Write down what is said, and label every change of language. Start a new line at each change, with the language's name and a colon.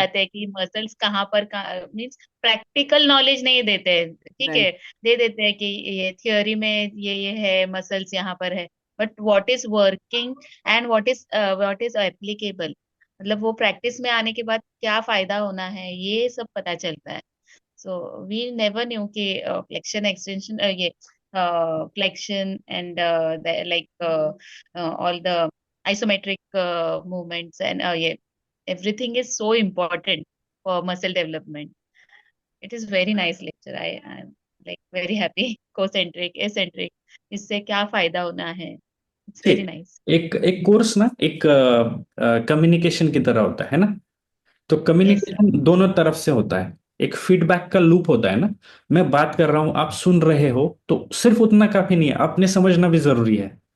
Hindi: बताते हैं कि मसल्स कहाँ पर मीन्स प्रैक्टिकल नॉलेज नहीं देते हैं, ठीक है।
English: Right.
Hindi: दे देते हैं कि ये थियोरी में ये है, मसल्स यहाँ पर है,
English: but what is working and what is applicable,
Hindi: मतलब वो प्रैक्टिस में आने के बाद क्या फायदा होना है ये सब पता चलता है।
English: So we never knew कि flexion extension ये flexion and all the isometric movements and yeah, everything is so important for muscle development. It is very nice lecture. I'm like very happy.
Hindi: Concentric, eccentric, इससे क्या फायदा होना है?
English: It's very
Hindi: ठीक।
English: nice.
Hindi: एक एक course ना एक कम्युनिकेशन की तरह होता है ना। तो
English: Yes, sir.
Hindi: कम्युनिकेशन दोनों तरफ से होता है। एक फीडबैक का लूप होता है ना। मैं बात कर रहा हूं, आप सुन रहे हो, तो सिर्फ उतना काफी नहीं है, आपने समझना भी जरूरी है।